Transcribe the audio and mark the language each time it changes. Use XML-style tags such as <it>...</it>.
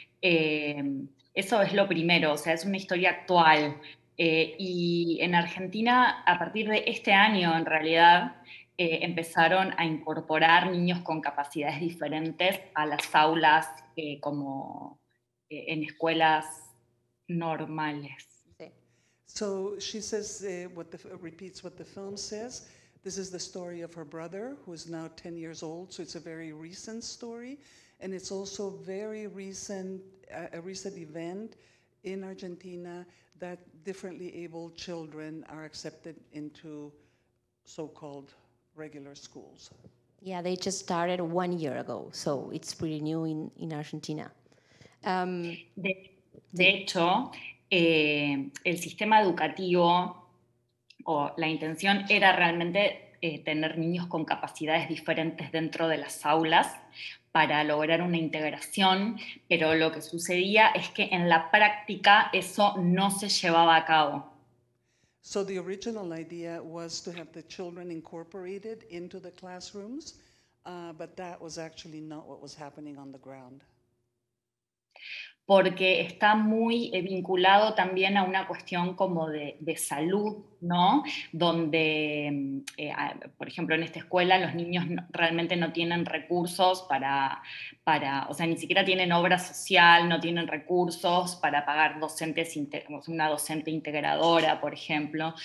<es>Eso es lo primero, o sea, es una historia actual. Y en Argentina, a partir de este año, en realidad, empezaron a incorporar niños con capacidades diferentes a las aulas como en escuelas normales. Sí.</es> <en>So she says, repeats what the film says. This is the story of her brother, who is now 10 years old, so it's a very recent story. And it's also very recent, a recent event in Argentina that differently able children are accepted into so-called regular schools. Yeah, they just started 1 year ago, so it's pretty new in Argentina.</en> <es>De hecho, el sistema educativo o la intención era realmente tener niños con capacidades diferentes dentro de las aulas para lograr una integración, pero lo que sucedía es que en la práctica eso no se llevaba a cabo.</es> <en>So the original idea was to have the children incorporated into the classrooms, but that was actually not what was happening on the ground.</en> <es>Porque está muy vinculado también a una cuestión como de salud, ¿no? Donde, por ejemplo, en esta escuela los niños realmente no tienen recursos o sea, ni siquiera tienen obra social, no tienen recursos para pagar docentes, una docente integradora, por ejemplo.</es>